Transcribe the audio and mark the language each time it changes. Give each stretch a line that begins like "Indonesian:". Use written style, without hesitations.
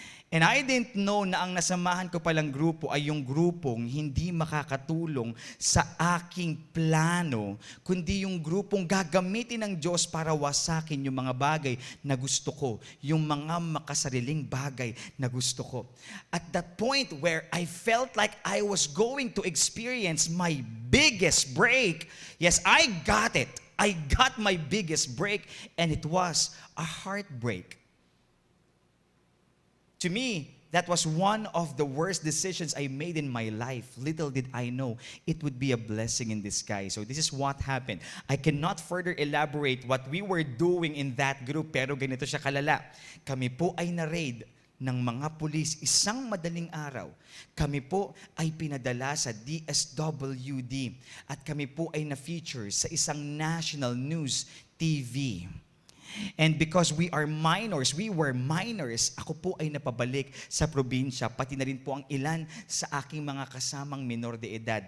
English: And I didn't know
Filipino: na ang nasamahan ko palang grupo ay yung grupong hindi makakatulong sa aking plano, kundi yung grupong gagamitin ng Diyos para wasakin yung mga bagay na gusto ko, yung mga makasariling bagay na gusto ko.
English: At that point where I felt like I was going to experience my biggest break, yes, I got it. I got my biggest break, and it was a heartbreak. To me, that was one of the worst decisions I made in my life. Little did I know, it would be a blessing in disguise. So this is what happened. I cannot further elaborate what we were doing in that group,
Filipino: pero ganito siya kalala. Kami po ay na-raid ng mga pulis isang madaling araw. Kami po ay pinadala sa DSWD at kami po ay na-feature sa isang national news TV.
English: And because we were minors,
Filipino: ako po ay napabalik sa probinsya, pati na rin po ang ilan sa aking mga kasamang minor de edad.